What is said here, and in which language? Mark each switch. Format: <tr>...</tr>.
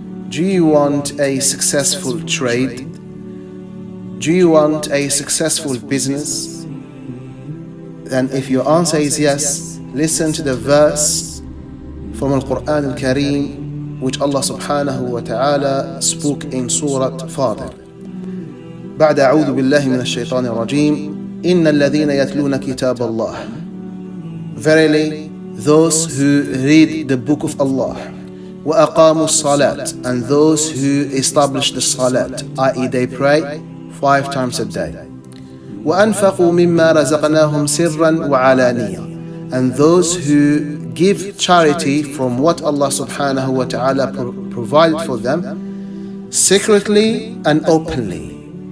<en>Do you want a successful trade? Do you want a successful business? Then if your answer is yes, listen to the verse from Al-Quran Al-Kareem which Allah subhanahu wa ta'ala spoke in Surah Fatir.</en> <ar>بعد أعوذ بالله من الشيطان الرجيم إن الذين يتلون كتاب الله.</ar> <en>Verily, those who read the book of Allah,</en> <ar>وَأَقَامُوا الصَّلَاةِ,</ar> <en>and those who establish the salat, i.e. they pray 5 times a day.</en> <ar>وَأَنفَقُوا مِمَّا رَزَقْنَاهُمْ سِرًّا وَعَلَانِيًّا,</ar> <en>and those who give charity from what Allah subhanahu wa ta'ala provided for them, secretly and openly.</en>